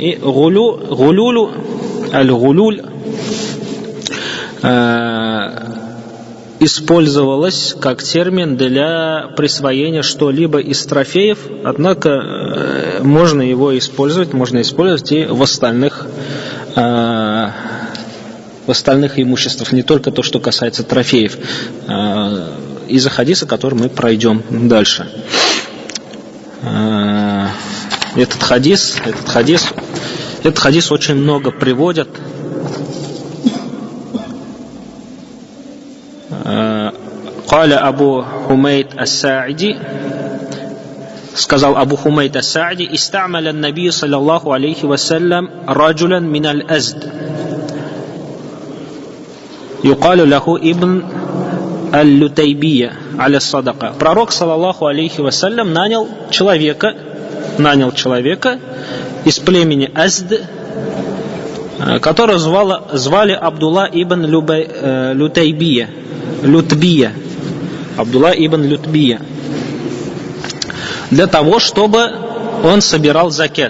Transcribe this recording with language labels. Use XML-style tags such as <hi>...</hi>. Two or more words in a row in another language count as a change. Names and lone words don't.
<ru>И гулюлю, аль-гулюль, использовалось как термин для присвоения что-либо из трофеев, однако можно использовать и в остальных имуществах, не только то, что касается трофеев, из-за хадиса, который мы пройдем дальше. Этот хадис очень много приводят.</ru> <ar>قال أبو حميد الساعدي,</ar> <ru>сказал Абу Хумейд ас-Саади:</ru> <ar>استعمل النبي صلى الله عليه وسلم رجلا من الأزد يقال له ابن اللутайбия على الصدقة.</ar> <ru>Пророк,</ru> <ar>صلى الله عليه وسلم,</ar> <ru>нанял человека из племени Азд, которого звали Абдулла ибн Лютбия, для того, чтобы он собирал закят.</ru>